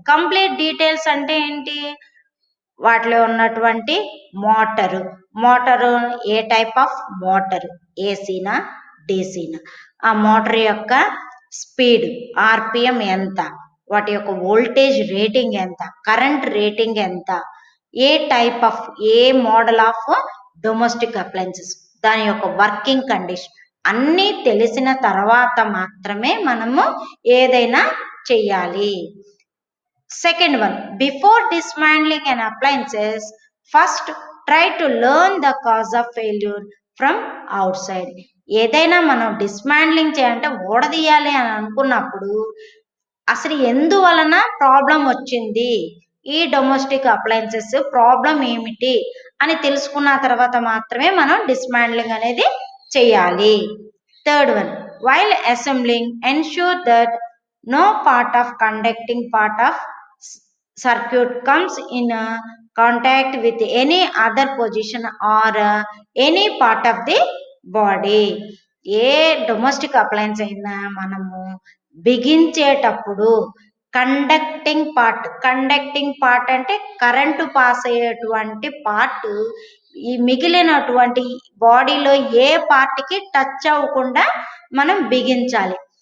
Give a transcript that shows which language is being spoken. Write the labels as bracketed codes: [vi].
[te] Complete details అంటే ఏంటి? వాటిలో ఉన్నటువంటి motor ఏ type of motor, ఏసీనా డీసీనా, ఆ మోటార్ యొక్క స్పీడ్ ఆర్పిఎం ఎంత, వాటి యొక్క వోల్టేజ్ రేటింగ్ ఎంత, కరెంట్ రేటింగ్ ఎంత, ఏ type of ఏ model of domestic appliances, దాని యొక్క వర్కింగ్ కండిషన్ అన్నీ తెలిసిన తర్వాత మాత్రమే మనము ఏదైనా చెయ్యాలి. [en] Second one, before dismantling an appliances, first try to learn the cause of failure from outside. [te] ఏదైనా మనం డిస్మాండ్లింగ్ చేయాలంటే ఓడదీయాలి అని అనుకున్నప్పుడు అసలు ఎందువలన ప్రాబ్లం వచ్చింది, ఈ డొమెస్టిక్ అప్లయన్సెస్ ప్రాబ్లం ఏమిటి అని తెలుసుకున్న తర్వాత మాత్రమే మనం డిస్మాండ్లింగ్ అనేది చేయాలి. [en] Third one, while assembling ensure that no part of conducting part of circuit comes in contact with any other position or any part of the body. [te] ఏ domestic appliances అయినా మనము బిగించేటప్పుడు కండక్టింగ్ పార్ట్ అంటే current pass అయ్యేటువంటి part ఈ మిగిలినటువంటి బాడీలో ఏ పార్ట్కి touch అవ్వకుండా మనం బిగించాలి.